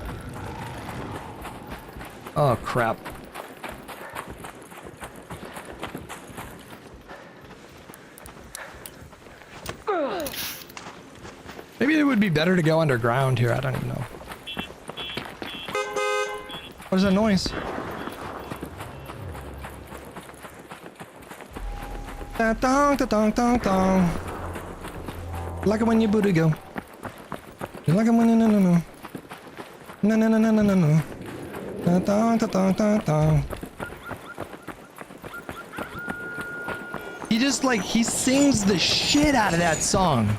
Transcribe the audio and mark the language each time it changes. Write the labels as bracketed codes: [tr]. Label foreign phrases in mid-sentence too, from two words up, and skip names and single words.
[en] Oh, crap. Maybe it would be better to go underground here. I don't even know. What is that noise? Da-dong, da-dong, dong, dong. Like it when your booty go. You like it when you no. No. Da-dong, da-dong, da-dong. He just he sings the shit out of that song.